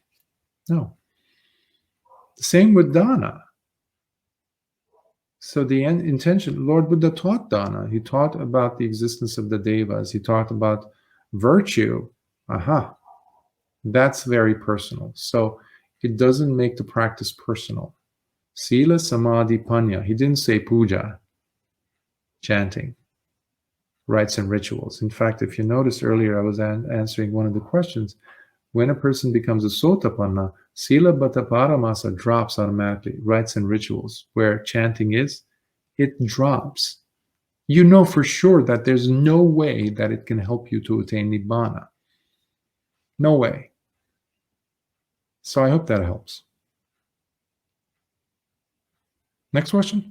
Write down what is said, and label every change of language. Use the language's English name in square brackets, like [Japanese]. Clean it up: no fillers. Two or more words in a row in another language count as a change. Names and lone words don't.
[English] No. Same with dana. So the intention, Lord Buddha taught dana. He taught about the existence of the devas. He taught about virtue. Aha, that's very personal. So it doesn't make the practice personal. [Pali] Sila, samadhi, panya. [English] He didn't say puja, chanting, rites and rituals. In fact, if you noticed earlier, I was answering one of the questions. When a person becomes a sotapanna, [Pali] sila bata paramasa [English] drops automatically. Rites and rituals, where chanting is, it drops. You know for sure that there's no way that it can help you to attain Nibbana. No way. So I hope that helps. Next question.